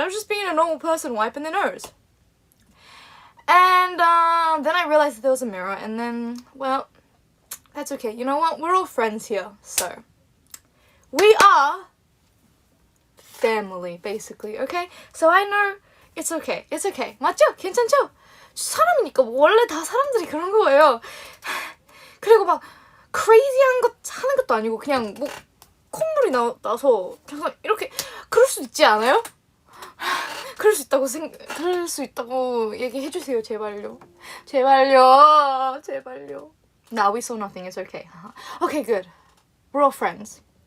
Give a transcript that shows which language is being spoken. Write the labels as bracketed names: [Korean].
[English] I was just being a normal person wiping their nose. And then I realized that there was a mirror, and then, well, that's okay. You know what? We're all friends here, so. We are family, basically, okay? So I know it's okay. It's okay. [Korean] 맞죠? 괜찮죠? 사람이니까 원래 다 사람들이 그런 거예요. 그리고 막 crazy한 것 하는 것도 아니고 그냥 뭐 콧물이 나서 그냥 이렇게 그럴 수 있지 않아요? 그럴 수 있다고 얘기해주세요, 제발요. 제발요. [English] Nah, we saw nothing. It's okay. Okay, good. We're all friends.